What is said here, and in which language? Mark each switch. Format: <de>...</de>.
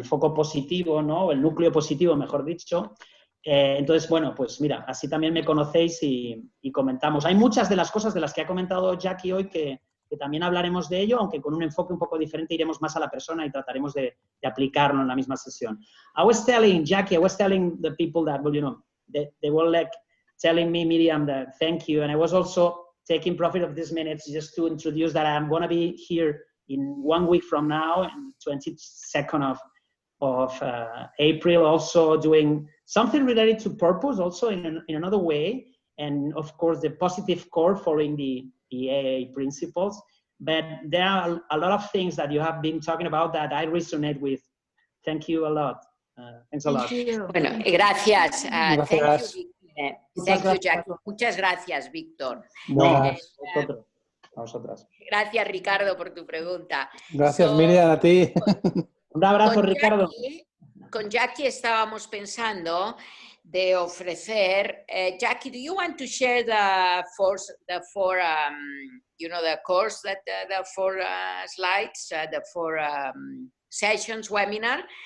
<es>El foco positivo, ¿no? El núcleo positivo, mejor dicho. Entonces, bueno, pues mira, así también me conocéis y comentamos. Hay muchas de las cosas de las que ha comentado Jackie hoy que también hablaremos de ello, aunque con un enfoque un poco diferente iremos más a la persona y trataremos de aplicarlo en la misma sesión.</es> <en>I was telling the people that, well, you know, they were like telling me, Miriam, that thank you, and I was also taking profit of these minutes just to introduce that I'm going to be here in 1 week from now, and 22nd of April, also doing something related to purpose, also in another way, and of course the positive core following the AA principles. But there are a lot of things that you have been talking about that I resonate with. Thank you a lot. Thanks a lot.</en> <es>Bueno, gracias. Gracias.</es> <en>Thank you, Jackie.</en> <es>Muchas gracias, Víctor. No, a vosotras. Gracias, Ricardo, por tu pregunta. Gracias, Miriam, a ti. Un abrazo, Ricardo. Con Jackie estábamos pensando de ofrecer.</es> <en>Jackie, do you want to share the four you know, the course that the 4 slides, the 4 sessions webinar?</en>